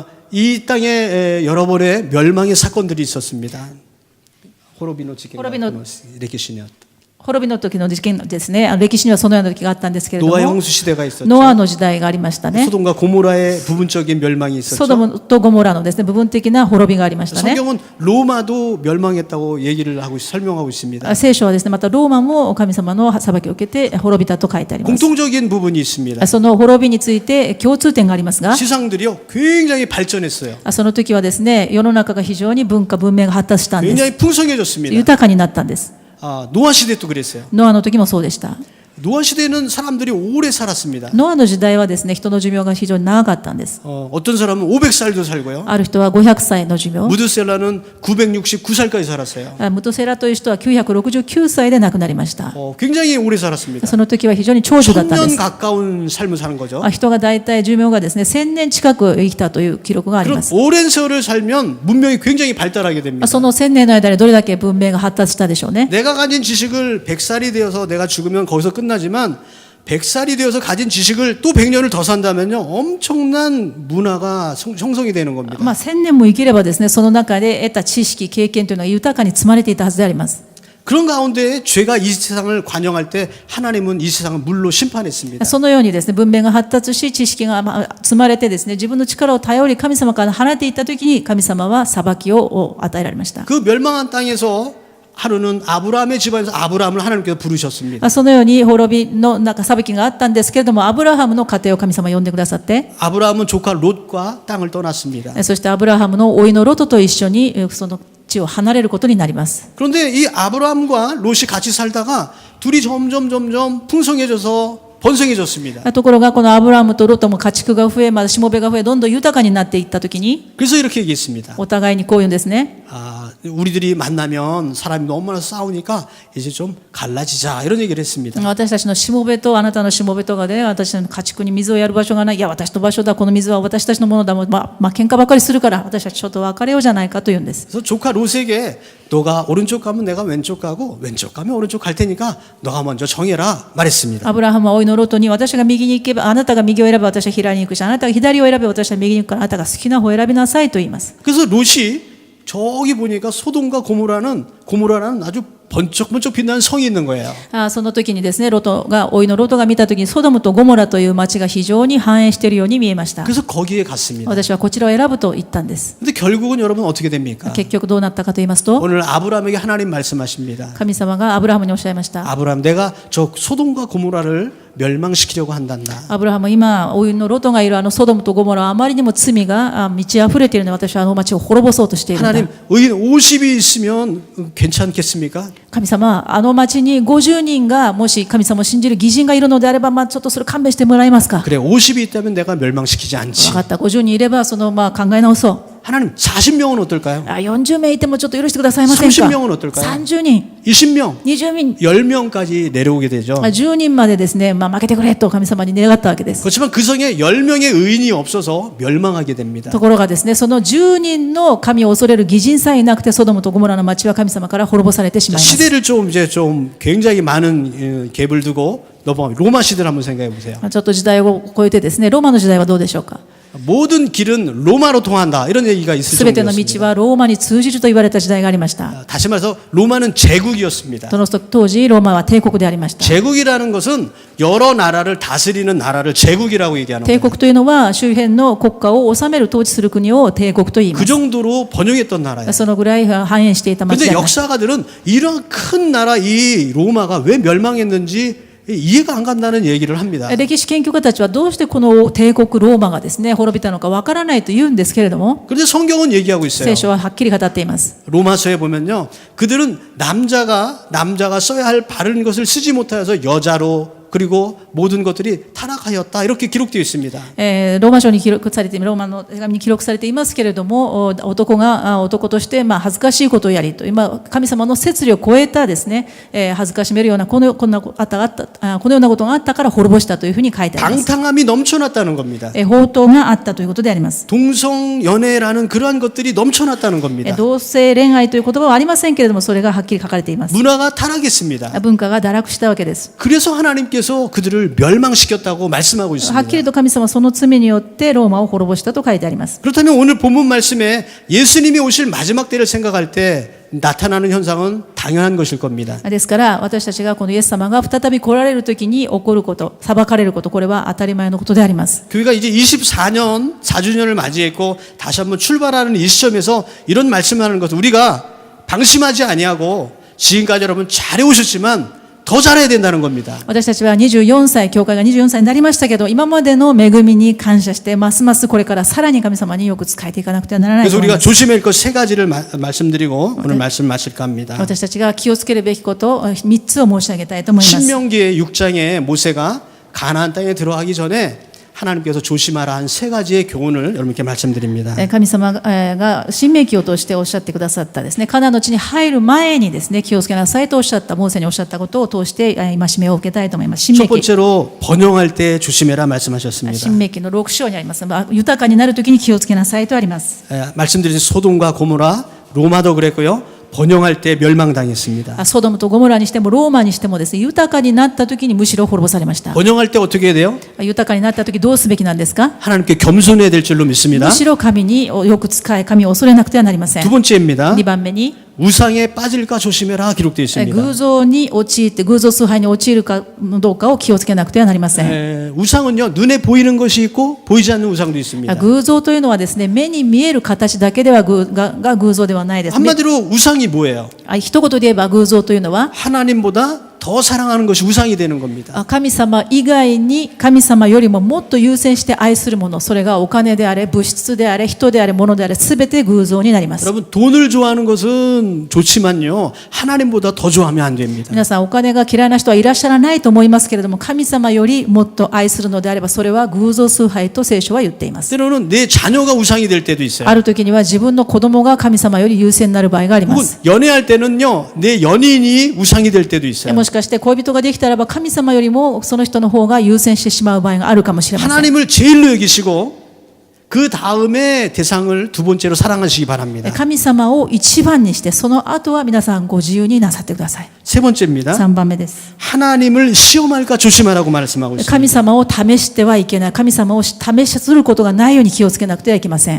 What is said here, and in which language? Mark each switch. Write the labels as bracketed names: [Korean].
[Korean] 이 땅에 여러 번의 멸망의 사건들이 있었습니다. 호로비노치케가 이렇게 시니었다. [Japanese] 滅びの時の事件ですね、歴史にはそのような時があったんですけれども、 [Korean] 노아의 홍수 시대가 있었죠. [Japanese] ノアの時代がありましたね。 [Korean] 소돔과 고모라의 부분적인 멸망이 [Japanese] ソド [Korean] 있었죠. [Japanese] ムとゴモラのですね、部分的な滅びがありましたね。 [Korean] 성경은 로마도 멸망했다고 얘기를 하고 설명하고 있습니다. [Japanese] 聖書はですね、またローマも神様の裁きを受けて滅びたと書いてあります。 [Korean] 공통적인 부분이 있습니다. [Japanese] その滅びについて共通点がありますが、 [Korean] 세상들이요 굉장히 발전했어요. [Japanese] その時はですね、世の中が非常に文明が発達したんです。 [Korean] 굉장히 풍성해졌습니다. [Japanese] 豊かになったんです。 [Korean] 노아 시대도 그랬어요. [Japanese] ノアの時もそうでした。 [Korean] 노아 시대는 사람들이 오래 살았습니다. [Japanese] ノアの時代はですね、人の寿命が非常に長かったんです。 [Korean] 어떤 사람은 500살도 살고요. [Japanese] ある人は500歳の寿命。 [Korean] 무드셀라는 969살까지 살았어요. [Japanese] ムトセラという人は969歳で亡くなりました。 [Korean] 굉장히 오래 살았습니다. [Japanese] その時は非常に長寿だったんで [Korean] 1000년 [Japanese] す。 [Korean] 가까운 삶을 사는 거죠. [Japanese] 人が大体寿命がですね、1000年近く生きたという記録があり [Korean] 그럼 [Japanese] ます。 [Korean] 오랜 세월을 살면 문명이 굉장히 발달하게 됩니다. [Japanese] その1000年の間でどれだけ文明が発達したでしょうね。 [Korean] 내가 가진 지식을 100살이 되어서 내가 죽으면 거기서 끝나지만 100살이 되어서 가진 지식을 또 100년을 더 산다면요. 엄청난 문화가 형성이 되는 겁니다. [Japanese] 1000年も生きればですね、その中で得た知識、経験というのが豊かに積まれていたはずであります。 [Korean] 그런 가운데 죄가 이 세상을 관영할 때 하나님은 이 세상을 물로 심판했습니다. [Japanese] そのようにですね、文明が発達し、知識が積まれてですね、自分の力を頼り神様から離れていったときに、神様は裁きを与えられました。 [Korean] 그 멸망한 땅에서 하루는 아브라함의 집안에서 아브라함을 하나님께서 부르셨습니다. [Japanese] そのように滅びの裁きがあったんですけれども、アブラハムの家庭を神様呼んでくださって、 [Korean] 아브라함은 조카 롯과 땅을 떠났습니다. [Japanese] そしてアブラハムの甥のロトと一緒にその地を離れることになります。 [Korean] 그런데 이 아브라함과 롯이 같이 살다가 둘이 점점 풍성해져서 번성해졌습니다. [Japanese] ところがこのアブラハムとロトも家畜が増え、またしもべが増え、どんどん豊かになっていったときに、 [Korean] 그래서 이렇게 얘기했습니다. [Japanese] お互いにこう言うんですね。 [Korean] 우리들이 만나면 사람이 너무 많아서 싸우니까 이제 좀 갈라지자 이런 얘기를 했습니다. [Japanese] 私たちのしもべとあなたのしもべとがで、私の家畜に水をやる場所がない。いや、私の場所だ。この水は私たちのものだ。喧嘩ばかりするから、私たちちょっと別れようじゃないかと言うんです。 [Korean] 그래서 조카 롯에게 너가 오른쪽 가면 내가 왼쪽 가고 왼쪽 가면 오른쪽 갈 테니까 너가 먼저 정해라 말했습니다. [Japanese] アブラハムは甥のロトに、私が右に行けば、あなたが右を選べば私は左に行くし、あなたが左を選べば私は右に行くから、あなたが好きな方を選びなさいと言います。 [Korean] 그래서 롯이 저기 보니까 소돔과 고모라는 아주 번쩍번쩍 빛나는 성이 있는 거예요. [Japanese] その時にですね、おいのロトが見た時にソドムとゴモラという町が非常に繁栄しているように見えました。 [Korean] 그래서 거기에 갔습니다. [Japanese] 私はこちらを選ぶと言ったんです。 [Korean] 근데 결국은 여러분 어떻게 됩니까? [Japanese] 結局どうなったかと言いますと、 [Korean] 오늘 아브라함에게 하나님 말씀하십니다. [Japanese] 神様がアブラハムにおっしゃいました。 [Korean] 아브라함 내가 저 소돔과 고모라를 멸망시키려고 한단다. [Japanese] アブラハム、今、おいのロトがいるあのソドムとゴモラはあまりにも罪が満ち溢れているので、私はあの町を滅ぼそうとしているんだ。 [Korean] 하나님 의인 50이 있으면 괜찮겠습니까? [Japanese] 神様、あの町に50人がもし神様を信じる義人がいるのであれば、ちょっとそれ勘弁してもらえますか。 [Korean] 그래 50이 있다면 내가 멸망시키지 않지. [Japanese] 分かった、50人いれば考え直そう。 [Korean] 하나님 40명은 어떨까요? [Japanese] 40名いてもちょっと許してくださいませんか。 [Korean] 30명은 어떨까요? [Japanese] 30人、 [Korean] 20명, [Japanese] 20人、 [Korean] 10명까지 내려오게 되죠. [Japanese] 10人までですね、負けてくれと神様に願ったわけです。 [Korean] 그렇지만 그 성에 10명의 의인이 없어서 멸망하게 됩니다. [Japanese] ところがですね、その10人の神を恐れる義人さえいなくて、ソドムとゴモラの町は神様から滅ぼされてしまいます。 [Korean] 시대를 좀 굉장히 많은 갭을 두고 넘어가면 로마 시대를 한번 생각해 보세요. [Japanese] ちょっと時代を超えてですね、ローマの時代はどうでしょうか。 [Korean] 모든 길은ロ마로 통한다 이런 얘기가 있을 [Japanese] すべての道 [Korean] 정도였습니다. [Japanese] はローマに通じると言われた時代がありました。 [Korean] 다시 말해서 로마는 제국이었습니다. [Japanese] その当時ローマは帝国でありました。 [Korean] 제국이라는 것은 여러 나라를 다스리는 나라를 제국이라고 얘기하는 [Japanese] 帝 [Korean] 거예요. [Japanese] 国というのは周辺の国家を治める統治する国を帝国と言いま [Korean] 그 정도로 번영했던 나라예요. [Japanese] そのぐらい繁栄していた町 [Korean] 근데 [Japanese] でありました。 [Korean] 역사가들은 이런 큰 나라 이 로마가 왜 멸망했는지 이해가 안 간다는 얘기를 합니다. [Japanese] 歴史研究家たちはどうしてこの帝国ローマがですね滅びたのかわからないと言うんですけれども、 [Korean] 그런데 성경은 얘기하고 있어요. [Japanese] 聖書ははっきり語っています。 [Korean] 로마서에 보면요, 그들은 남자가 써야 할 바른 것을 쓰지 못하여서 여자로 그리고 모든 것들이 타락하였다 이렇게 기록되어 있습니다. [Japanese] ローマ書に記録されてローマの手紙に記録されていますけれども、男が男として恥ずかしいことをやりと、今神様の摂理を超えたですね、恥ずかしめるようなこのようなことがあったから滅ぼしたというふうに書いてあります。 [Korean] 방탕함이 넘쳐났다는 겁니다. [Japanese] 放蕩があったということであります。 [Korean] 동성연애라는 그러한 것들이 넘쳐났다는 겁니다. [Japanese] 同性恋愛という言葉はありませんけれども、それがはっきり書かれています。 [Korean] 문화가 타락했습니다. [Japanese] 文化が堕落したわけです。 [Korean] 그래서 하나님께서 그들을 멸망시켰다고 말씀하고 [Japanese] はっ [Korean] 있습니다. [Japanese] きりと神様はその罪によってローマを滅ぼしたと書いてあります。 [Korean] 그렇다면 오늘 본문 말씀에 예수님이 오실 마지막 때를 생각할 때 나타나는 현상은 당연한 것일 겁니다. [Japanese] ですから私たちがこのイエス様が再び来られる時に起こること、裁かれること、これは当たり前のことであります。 [Korean] 교회가 이제 24년 4주년을 맞이했고 다시 한번 출발하는 이 시점에서 이런 말씀하는 것은 우리가 방심하지 아니하고 지금까지 여러분 잘해오셨지만 더 잘해야 된다는 겁니다. [Japanese] 私たちは24歳、教会が24歳になりましたけど、今までの恵みに感謝して、ますますこれからさらに神様によく仕えていかなくてはならない [Korean] 그래서 우리가 [Japanese] ます。 [Korean] 조심할 것 세 가지를 말씀드리고 오늘 말씀 마칠까 합니다. [Japanese] 私たちが気をつけるべきこと3つを申し上げたいと思います。 [Korean] 신명기의 6장에 모세가 가나안 땅에 들어가기 전에 하나님께서 조심하라 한 세 가지의 교훈을 여러분께 말씀드립니다. [Japanese] 神様が新明記を通しておっしゃってくださったですね、カナンの地に入る前にですね、気をつけなさいとおっしゃった、モーセにおっしゃったことを通して戒めを受けたいと思います。新 [Korean] 첫 [Japanese] 明記 [Korean] 번째로 번영할 때 조심해라 말씀하셨습니다. [Japanese] 新明記の6章にあります。豊かになるときに気をつけなさいとあります。 [Korean] 말씀드린 소돔과 고모라, 로마도 그랬고요. 번영할 때 멸망당했습니다. [Japanese] ソドムとゴモラにしてもローマにしてもですね、豊かになったときにむしろ滅ぼされました。 [Korean] 번영할 때 어떻게 해야 돼요? [Japanese] 豊かになったときどうすべきなんですか。 [Korean] 하나님께 겸손해야 될 줄로 믿습니다. [Japanese] むしろ神によく仕え、神を恐れなくてはなりません。 [Korean] 두 번째입니다. [Japanese] 2番目に [Korean] 우상에 빠질까 조심해라 기록되어 있습니다. [Japanese] 偶像に陥って偶像崇拝に陥るかどうかを気をつけなくてはなりません。 [Korean] 우상은요 눈에 보이는 것이 있고 보이지 않는 우상도 있습니다. [Japanese] 偶像というのはですね、目に見える形だけではが偶像ではないですね。 [Korean] 한마디로 우상이 뭐예요? [Japanese] 一言で言えば偶像というのは [Korean] 하나님보다 더 사랑하는 것이 우상이 되는 겁니다. [Japanese] 神様以外に神様よりももっと優先して愛するもの、それがお金であれ、物質であれ、人であれ、物であれ、すべて偶像になります。 [Korean] 여러분 돈을 좋아하는 것은 좋지만요 하나님보다 더 좋아하면 안 됩니다. [Japanese] 皆さんお金が嫌いな人はいらっしゃらないと思いますけれども、神様よりもっと愛するのであればそれは偶像崇拝と聖書は言っています。 [Korean] 때로는 내 자녀가 우상이 될 때도 있어요. [Japanese] ある時には自分の子供が神様より優先になる場合がありま [Korean] 혹은 [Japanese] す。 [Korean] 연애할 때는요 내 연인이 우상이 될 때도 있어요. [Japanese] もしかして恋人ができたらば神様よりもその人の方が優先してしまう場合があるかもしれません。 [Korean] 하나님을 제일로 여기시고 그 다음에 대상을 두 번째로 사랑하시기 바랍니다. [Japanese] 神様を一番にして、その後は皆さんご自由になさってください。 [Korean] 세 번째입니다. [Japanese] 3番目です。 [Korean] 하나님을 시험할까 조심하라고 말씀하고 [Japanese] 神 [Korean] 있습니다. [Japanese] 様を試してはいけない。神様を試することがないように気をつけなくてはいけません。